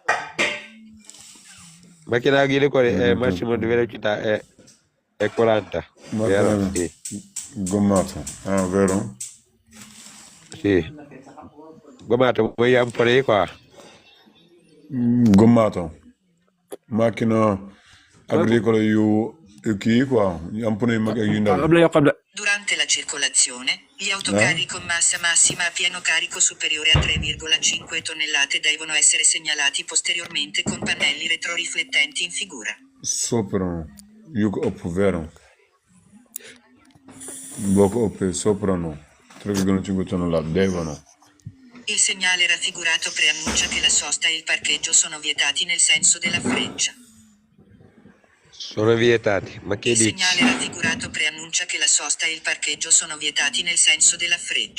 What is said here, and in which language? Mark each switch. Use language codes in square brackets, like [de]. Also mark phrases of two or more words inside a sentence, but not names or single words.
[it] Macchina agricola è massimo di velocità è 40. Vero? Sì. Gommato. Ah, vero? Sì. Gommato, vuoi un po' di qua? Gommato. Macchina agricola [wo] yu kii quoi. Am pneu mag ak yu ndaw. [it] Durante la circolazione, gli autocarri con massa massima a pieno carico superiore a 3,5 tonnellate devono essere segnalati posteriormente con pannelli retroriflettenti in figura. Sopra. [wo] Yu ko ëpp vero. Boo ko ëppee sopra no. [it] 3,5 tonnellate devono. Il segnale raffigurato preannuncia che la sosta e il parcheggio sono vietati nel senso della freccia. Sono vietati, ma che dici? Il segnale raffigurato preannuncia che la sosta e il parcheggio sono vietati nel senso della freccia.